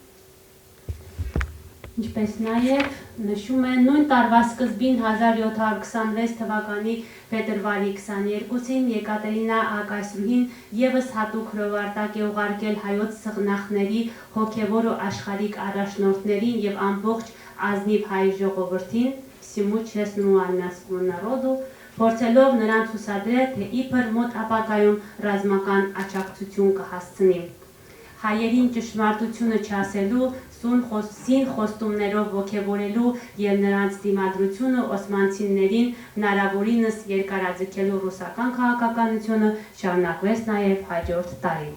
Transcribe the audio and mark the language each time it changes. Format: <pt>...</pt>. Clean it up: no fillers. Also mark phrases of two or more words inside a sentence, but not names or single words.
<hy>Ինչպես նաև նշում են նույն տարվա սկզբին 1726 թվականի փետրվարի 22-ին Եկատերինա Ակայսրուհին եւս հատուկ հրովարտակ է ուղարկել հայոց սղնախների հոգևոր ու աշխարհիկ առաջնորդներին եւ ամբողջ ազնիվ հայ ժողովրդին,</hy> <ru>всему честному армянскому народу,</ru> <hy>փորձելով նրանց հուսադրել, թե իբր մոտ ապագայում ռազմական աջակցություն կհասցնի։ Հայերին ճշմարտությունը չասելու, սին խոստումներով ոգևորելու եւ նրանց դիմադրությունը օսմանցիներին հնարավորինս երկարաձգելու ռուսական քաղաքականությունը շարունակվեց նաեւ հաջորդ տարի։</hy>